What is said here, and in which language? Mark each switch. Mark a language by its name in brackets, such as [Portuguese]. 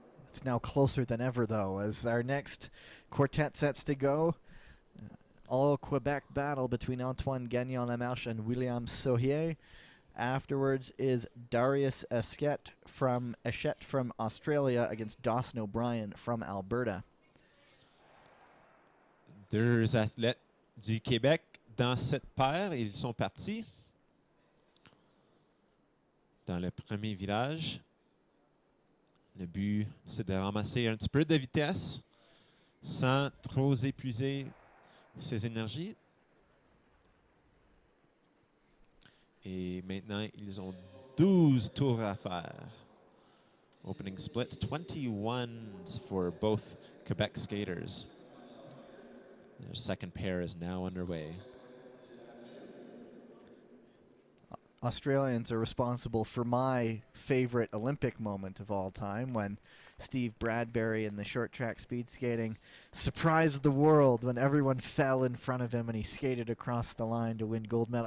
[English] It's now closer than ever, though, as our next quartet sets to go. All Quebec battle between Antoine Gagnon-Lamarche and William Sauhier. Afterwards is Darius Eschet from Australia against Dawson O'Brien from Alberta. [French] Deux athlètes du Québec dans cette paire. Ils sont partis dans le premier virage. Le but, c'est de ramasser un petit peu de vitesse sans trop épuiser ses énergies. Et maintenant, ils ont 12 tours à faire. [English] Opening splits, 21s for both Quebec skaters. Their second pair is now underway. Australians are responsible for my favorite Olympic moment of all time, when Steve Bradbury in the short track speed skating surprised the world when everyone fell in front of him and he skated across the line to win gold medal.